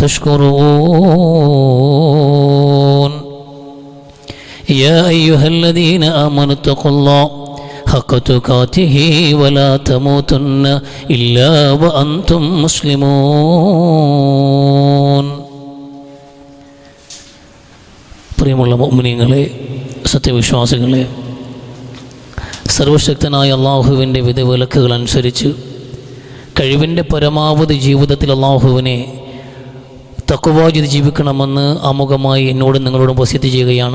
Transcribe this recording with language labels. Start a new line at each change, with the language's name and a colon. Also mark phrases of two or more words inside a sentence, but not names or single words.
Arabic: تشكرون يا أيها الذين آمنوا اتقوا الله حق تقاته ولا تموتن إلا وأنتم مسلمون.
Malayalam: പ്രിയമുള്ള മുഅ്മിനീങ്ങളെ, സത്യവിശ്വാസികളെ, സർവശക്തനായ അള്ളാഹുവിൻ്റെ വിധിവിലക്കുകൾ അനുസരിച്ച് കഴിവിൻ്റെ പരമാവധി ജീവിതത്തിൽ അള്ളാഹുവിനെ തഖ്വ ചെയ്ത് ജീവിക്കണമെന്ന് ആമുഖമായി എന്നോടും നിങ്ങളോടും വസിയത്ത് ചെയ്യുകയാണ്.